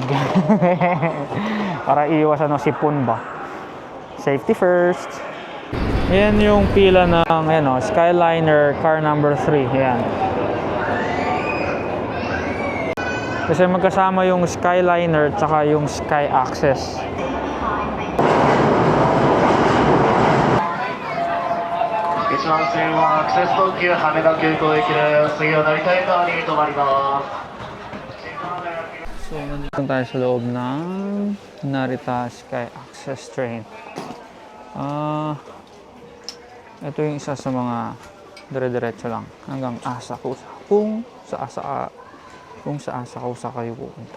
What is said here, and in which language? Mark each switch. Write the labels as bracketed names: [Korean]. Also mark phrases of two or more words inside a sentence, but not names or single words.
[Filipino] Para iwas sipon ba. [English] Safety first. [Filipino] Ayan yung pila ng Skyliner car number 3. Ayan. Kasi magkasama yung Skyliner tsaka yung Sky Access. [Japanese] 一番線はアクセス特急羽田空港行きです。次は成田エカーに停まります。 [Filipino] So, nandito tayo sa loob ng Narita Sky Access Train. Ito yung isa sa mga dire-diretso lang hanggang Asakusa. Kung sa Asakusa kayo pupunta.